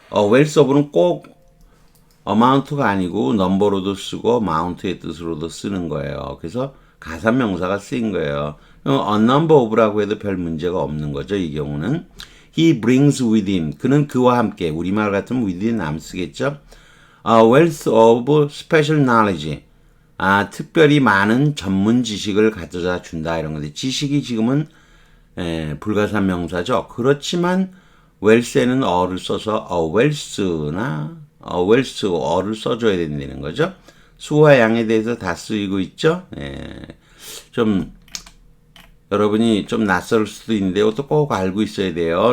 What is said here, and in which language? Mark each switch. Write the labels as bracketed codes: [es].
[ko] 웰스 오브는 꼭 amount가 아니고 넘버로도 쓰고 mount의 뜻으로도 쓰는 거예요. 그래서 가사명사가 쓰인 거예요. a number of 라고 해도 별 문제가 없는 거죠. [en] 이 경우는 he brings with him. [ko] 그는 그와 함께 우리말 같으면 with him 안 쓰겠죠. [en] a wealth of special knowledge. [ko] 특별히 많은 전문 지식을 가져다 준다 이런 건데 지식이 지금은 불가사명사죠. 그렇지만 웰스에는 어를 써서 웰스나 웰스 어를 써줘야 된다는 거죠. 수와 양에 대해서 다 쓰이고 있죠. 좀 여러분이 좀 낯설 수도 있는데 이것도 꼭 알고 있어야 돼요.